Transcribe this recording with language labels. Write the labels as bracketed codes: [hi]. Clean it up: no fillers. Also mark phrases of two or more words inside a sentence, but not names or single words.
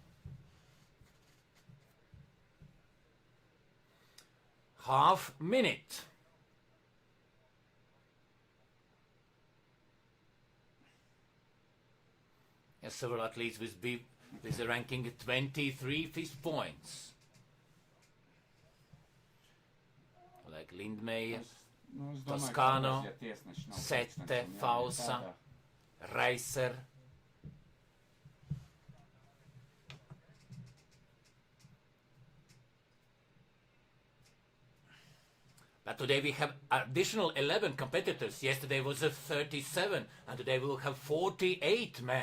[en] Half minute. Yes, several athletes with a ranking 23 FIS points. Like Lindmeier, [lv] Nu, es domāju, ka [en] Toscano, [lv] tas, ja tiesneši nav [en] Sette, [lv] pulkstenis un jāiet [en] Fausa. [lv] tādā. [en] Reiser. But today we have additional 11 competitors. Yesterday was a 37, and today we will have 48 men.